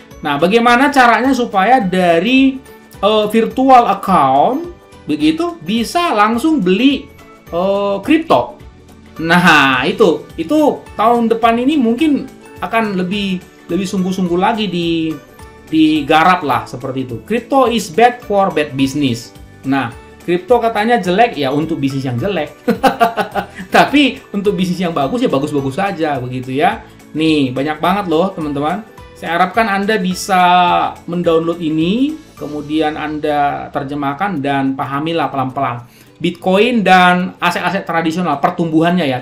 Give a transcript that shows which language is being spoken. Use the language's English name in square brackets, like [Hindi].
[Indonesian] Nah bagaimana caranya supaya dari virtual account begitu bisa langsung beli kripto. Nah itu tahun depan ini mungkin akan lebih sungguh-sungguh lagi digarap lah seperti itu. [English] Crypto is bad for bad business. [Indonesian] Nah kripto katanya jelek ya untuk bisnis yang jelek. Tapi untuk bisnis yang bagus ya bagus-bagus saja begitu ya. Nih banyak banget loh teman-teman. Saya harapkan Anda bisa mendownload ini, kemudian Anda terjemahkan dan pahamilah pelan-pelan. Bitcoin dan aset-aset tradisional, pertumbuhannya ya.